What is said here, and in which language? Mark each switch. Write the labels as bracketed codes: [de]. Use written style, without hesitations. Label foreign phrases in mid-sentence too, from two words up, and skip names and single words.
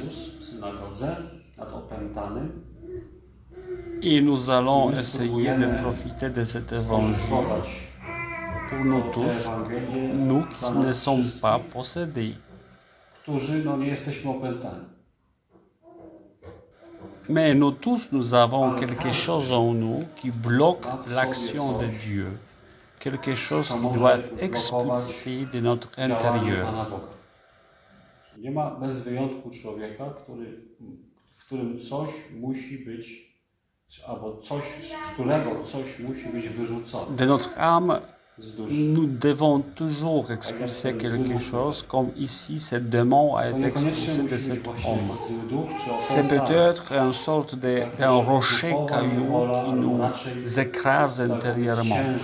[fr] Et nous allons essayer de profiter de cet évangile pour nous tous, nous qui ne sommes pas possédés. Mais nous tous, nous avons quelque chose en nous qui bloque l'action de Dieu. Quelque chose qui doit être expulsé de notre intérieur. [pl] Nie ma bez wyjątku człowieka, w którym coś musi być, albo coś, z którego coś musi być wyrzucone. [fr] De notre âme, nous devons toujours expulser quelque chose, comme ici, ce démon a été expulsé de cet homme. C'est peut-être une sorte d'un rocher caillou qui nous écrase intérieurement.